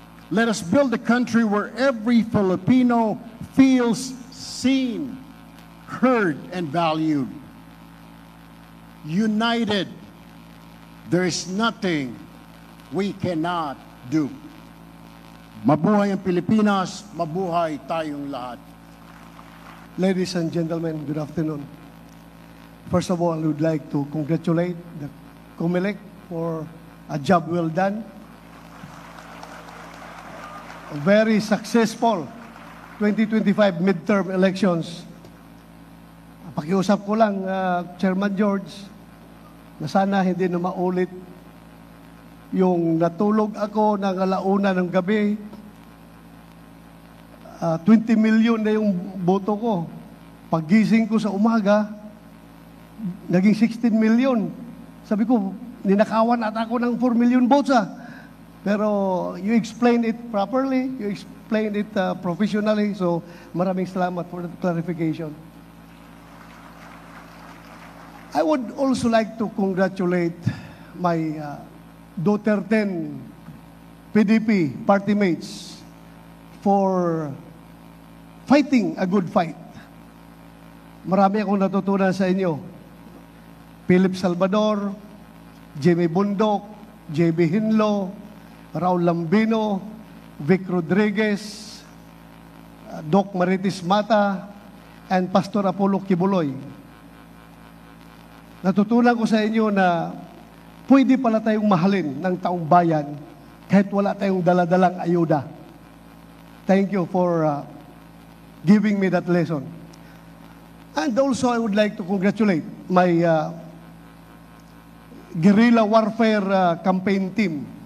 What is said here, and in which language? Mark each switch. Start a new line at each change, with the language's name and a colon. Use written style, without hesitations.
English: Let us build a country where every Filipino feels seen, heard, and valued. United, there is nothing we cannot do.
Filipino: Mabuhay ang Pilipinas, mabuhay tayong lahat.
English: Ladies and gentlemen, good afternoon. First of all, I would like to congratulate the COMELEC for a job well done. A very successful 2025 midterm elections.
Filipino: Pakiusap ko lang, Chairman George, na sana hindi na maulit yung natulog ako ng alauna ng gabi. 20 million na yung boto ko. Paggising ko sa umaga, naging 16 million. Sabi ko, ninakawan at ako ng
English: 4 million votes
Filipino: Pero
English: you explained it properly, you explained it professionally, so
Filipino: maraming salamat
English: for the clarification. I would also like to congratulate my Duterte PDP party mates for fighting a good fight.
Filipino: Marami akong natutunan sa inyo. Philip Salvador, Jimmy Bundok, JB Hinlo, Raul Lambino, Vic Rodriguez, Doc Marites Mata, and Pastor Apollo Kibuloy. Natutunan ko sa inyo na pwede pala tayong mahalin ng taong bayan kahit wala tayong daladalang ayuda.
English: Thank you for giving me that lesson. And also, I would like to congratulate my guerrilla warfare campaign team.